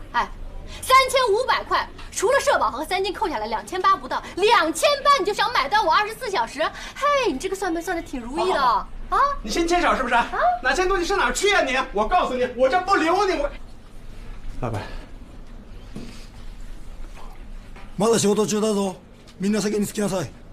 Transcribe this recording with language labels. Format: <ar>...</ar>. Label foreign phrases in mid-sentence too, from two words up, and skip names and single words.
<zh>哎，3500块，除了社保和3金扣下来2800不到，2800你就想买断我24小时？嘿，你这个算盘算的挺如意的啊！你先牵手是不是？哪钱多你上哪儿去啊你？我告诉你，我这不留你我。老板，</zh> <ja>まだ仕事中だぞ。みんな席に着きなさい。</ja>